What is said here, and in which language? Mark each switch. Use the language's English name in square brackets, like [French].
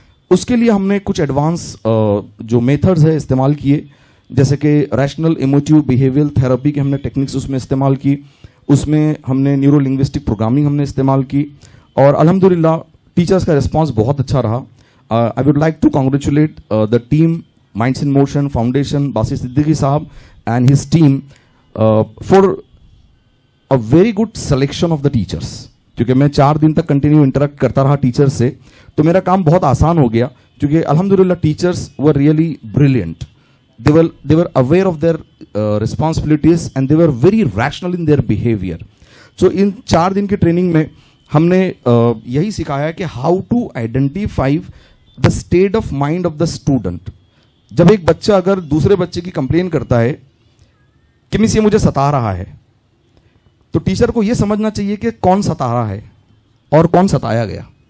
[Hindi] उसके लिए हमने कुछ एडवांस जो मेथड्स है इस्तेमाल किए, जैसे कि रैशनल इमोटिव बिहेवियल थेरेपी के हमने टेक्निक्स उसमें इस्तेमाल की, उसमें हमने न्यूरो लिंग्विस्टिक प्रोग्रामिंग हमने इस्तेमाल की, और अल्हम्दुलिल्लाह टीचर्स का रिस्पॉन्स बहुत अच्छा रहा. [English] I would like to congratulate the team Minds in Motion Foundation, Basis Siddiqui Sahab and his team for a very good selection of the teachers. [Hindi] क्योंकि मैं 4 दिन तक कंटिन्यू इंटरेक्ट करता रहा टीचर से, तो मेरा काम बहुत आसान हो गया, क्योंकि अल्हम्दुलिल्लाह [English] Teachers were really brilliant. they were aware of their responsibilities and they were very rational in their behavior. So [Hindi] इन 4 दिन की ट्रेनिंग में हमने यही सिखाया कि [English] How to identify the state of mind of the student. [Hindi] जब एक बच्चा अगर दूसरे बच्चे की कंप्लेन करता है कि मिस ये मुझे सता रहा है, तो टीचर को यह समझना चाहिए कि कौन सता रहा है और कौन सताया गया.